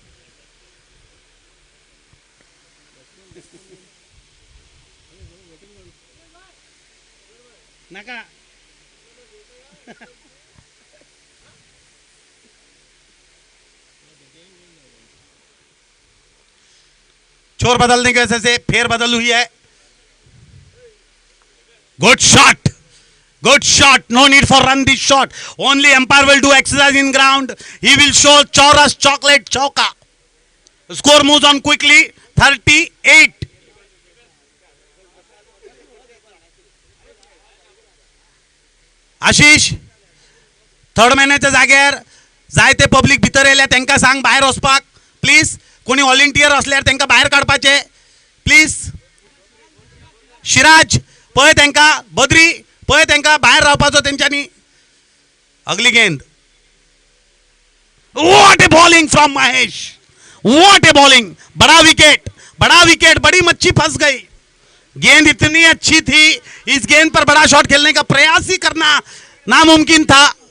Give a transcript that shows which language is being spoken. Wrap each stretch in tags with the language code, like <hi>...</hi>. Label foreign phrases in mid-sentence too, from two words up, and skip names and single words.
<hi>नका छोर बदलने की वजह से फेर बदल हुई है।</hi> <en>good shot, good shot, no need for run this shot, only umpire will do exercise in ground, he will show Chaurus chocolate chauka. Score moves on quickly, 38.</en> <kok>आशिष, थर्ड मॅनेच्या जाग्यार जायते पब्लिक भितर येयल्या, त्यांना सांग भायर वचपाक प्लीज। कोणी व्हॉलंटियर असल्यार त्यांना भायर काडपाचे प्लीज। शिराज पळय त्यांना, बद्री पळय त्यांना भायर रावपाचो त्यांच्यानी।</kok> <hi>अगली गेंद,</hi> <en>what a bowling from Mahesh, what a bowling,</en> <hi>बड़ा विकेट, बड़ा विकेट, बड़ी मच्छी फंस गई। गेंद इतनी अच्छी थी, इस गेंद पर बड़ा शॉट खेलने का प्रयास ही करना नामुमकिन था।</hi>